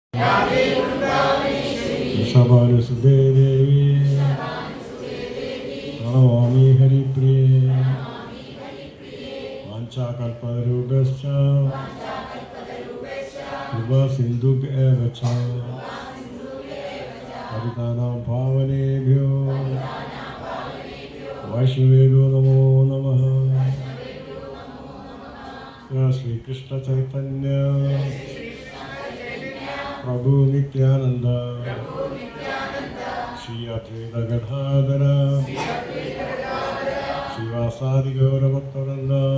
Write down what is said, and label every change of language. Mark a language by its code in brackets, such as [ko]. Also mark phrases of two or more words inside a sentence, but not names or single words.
[sa] ഋഷഭാനുസുതേ ദേവി പ്രണമാമി ഹരിപ്രിയേ വാഞ്ചാകൽപതരുഭ്യശ്ച കൃപാ സിന്ധുഭ്യഃ ച പതിതാനാം പാവനേഭ്യോ വൈഷ്ണവേഭ്യോ നമോ നമഃ. ശ്രീകൃഷ്ണ ചൈതന്യ പ്രഭു നിത്യാനന്ദ ശ്രീ അദ്വൈത ഗദാധര ശ്രീവാസാദി ഗൗരഭക്തവൃന്ദ.